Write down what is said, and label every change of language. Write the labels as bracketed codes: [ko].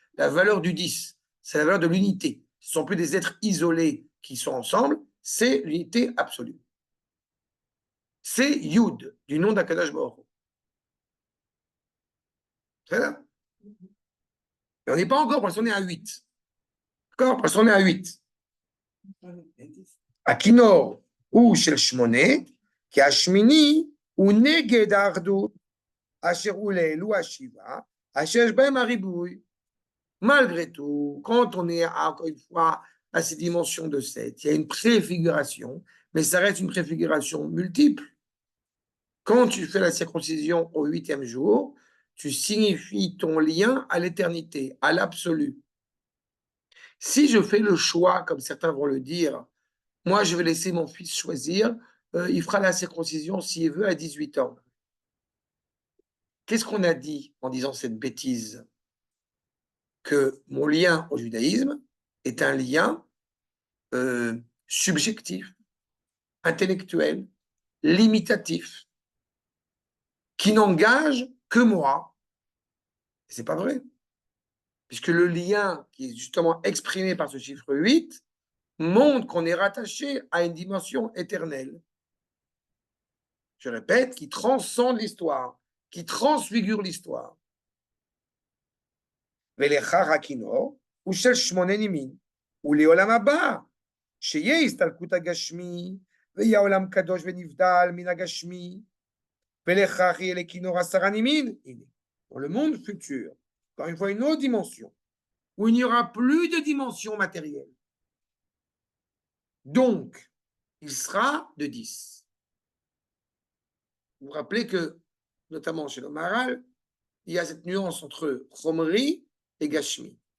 [fr] La valeur du 10, c'est la valeur de l'unité. Ce ne sont plus des êtres isolés qui sont ensemble, c'est l'unité absolue. C'est Yud, du nom d'Akadosh Baruch Hu. C'est ça? Et on n'est pas encore, parce qu'on est à 8. D'accord? Parce qu'on est à 8. [he] הכינור הוא של 8, כי השמיני הוא נגד האחדות, אשר הוא לאלו השבעה, אשר יש בהם הריבוי. [fr] Malgré tout, quand on est encore une fois à ces dimensions de 7, il y a une préfiguration, mais ça reste une préfiguration multiple. Quand tu fais la circoncision au 8e jour, tu signifies ton lien à l'éternité, à l'absolu. Si je fais le choix, comme certains vont le dire, moi je vais laisser mon fils choisir, il fera la circoncision s'il veut à 18 ans. Qu'est-ce qu'on a dit en disant cette bêtise? Que mon lien au judaïsme est un lien subjectif, intellectuel, limitatif, qui n'engage que moi. Et c'est pas vrai. Puisque le lien qui est justement exprimé par ce chiffre 8 montre qu'on est rattaché à une dimension éternelle. Je répète, qui transcende l'histoire, qui transfigure l'histoire. [he] ולכך הכינור הוא של 8 נימין, ולעולם הבא, שיהיה הסתלקות הגשמי, ויהיה עולם קדוש ונבדל מן הגשמי, ולכך יהיה לכינור 10 נימין. [fr] הנה, dans le monde futur, encore une fois une autre dimension, où il n'y aura plus de dimension matérielle. Donc, il sera de 10. Vous vous rappelez que, notamment chez le Maharal, il y a cette nuance entre Chomri et Gashmi.